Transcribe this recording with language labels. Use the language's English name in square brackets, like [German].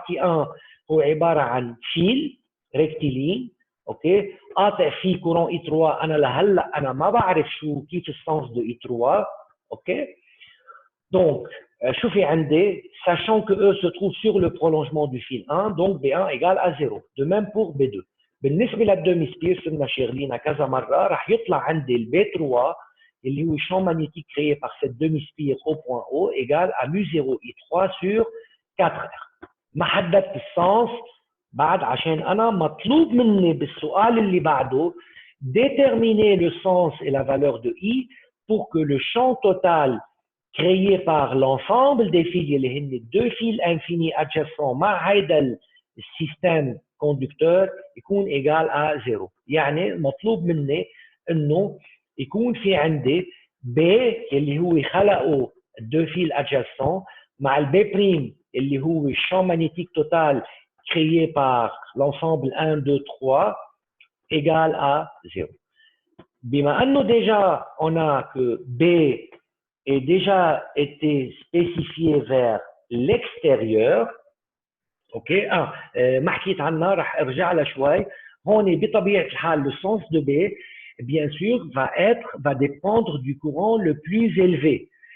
[Arabic] partie 1 هو عبارة عن فيل ريكتيلين اوكي قاطع فيه كورون اي 3. انا لهلا انا ما بعرف شو كيف السنس دو اي 3 اوكي. [French] Donc, je fais un D, sachant que E se trouve sur le prolongement du fil 1, donc B1 égale à 0. De même pour B2. [Arabic] بالنسبة للدومي-spire, سمنا شيرلينا كذا مرة رح يطلع عندي ال B3 اللي هو [French] champ magnétique créé par cette demi-spire au point O égale à mu0 I3 sur 4R. [Arabic] ما حددت السنس بعد عشان أنا مطلوب مني بالسؤال اللي بعده [French] déterminer le sens et la valeur de I pour que le champ total créé par l'ensemble des fils [Arabic] اللي هن [French] deux fils infinis adjacents [Arabic] مع هيدا السيستم [French] conducteur [Arabic] يكون [French] égal à 0. [Arabic] يعني مطلوب مني انه يكون في عندي B اللي هو خلقه [French] deux fils adjacents [Arabic] مع ال B' اللي هو [French] champ magnétique total créé par l'ensemble 1, 2, 3 égal à 0. [Arabic] بما انه [French] déjà on a que B est déjà été spécifié vers l'extérieur [Arabic] اوكي ما حكيت عنها رح ارجع لها شوي. هون بطبيعه الحال [French] le sens de B bien sûr va dépendre du courant le plus élevé.